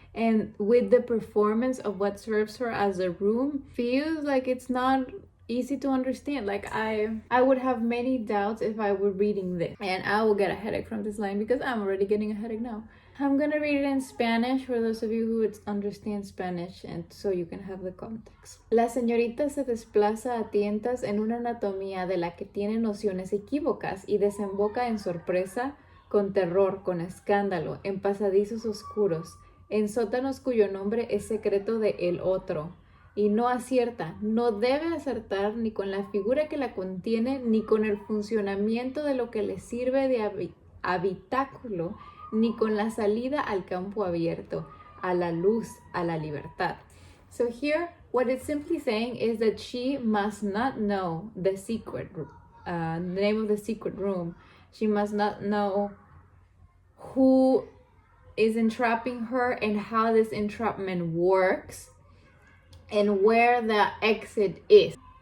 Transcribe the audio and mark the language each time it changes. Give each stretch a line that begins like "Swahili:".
English: And with the performance of what serves her as a room, feels like it's not easy to understand. Like, I would have many doubts if I were reading this, and I will get a headache from this line because I'm already getting a headache now. I'm gonna read it in Spanish for those of you who understand Spanish, and so you can have the context.
Spanish: La señorita se desplaza a tientas en una anatomía de la que tiene nociones equívocas y desemboca en sorpresa, con terror, con escándalo, en pasadizos oscuros, en sótanos cuyo nombre es secreto de el otro, y no acierta, no debe acertar ni con la figura que la contiene, ni con el funcionamiento de lo que le sirve de habitáculo, ni con la salida al campo abierto, a la luz, a la libertad.
English: So here, what it's simply saying is that she must not know the secret, the name of the secret room. She must not know who is entrapping her and how this entrapment works and where the exit is.